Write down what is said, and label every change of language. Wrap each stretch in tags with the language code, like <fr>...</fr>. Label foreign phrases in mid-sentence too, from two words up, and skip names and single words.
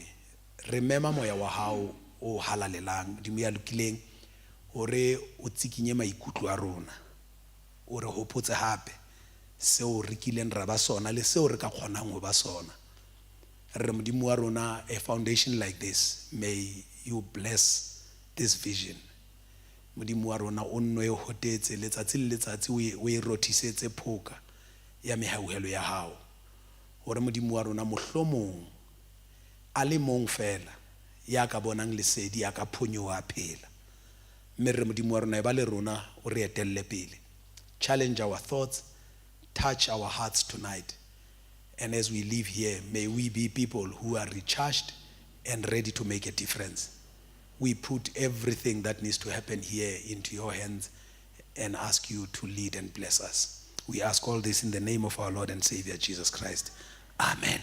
<st>Re mema moya wa hao o halalelang modimo ya lokileng, hore o tsikinye maikutlo a rona, o re hopotse hape seo re kileng ra ba sona le seo re ka kgonang ho ba sona. Re modimo wa rona,</st> <en>a foundation like this, may you bless this vision.</en> <st>Modimo wa rona o nno e hotetse letsatsi le letsatsi o e rothisetse phoka ya mehauhelo ya hao, hore modimo wa rona mohlomong a le mong fela ya ka bonang lesedi ya ka phonyoha phela. Mme re modimo wa rona e ba le rona o re etelle pele.</st> <en>Challenge our thoughts, touch our hearts tonight, and as we live here, may we be people who are recharged and ready to make a difference. We put everything that needs to happen here into your hands and ask you to lead and bless us. We ask all this in the name of our Lord and Savior Jesus Christ. Amen.</en>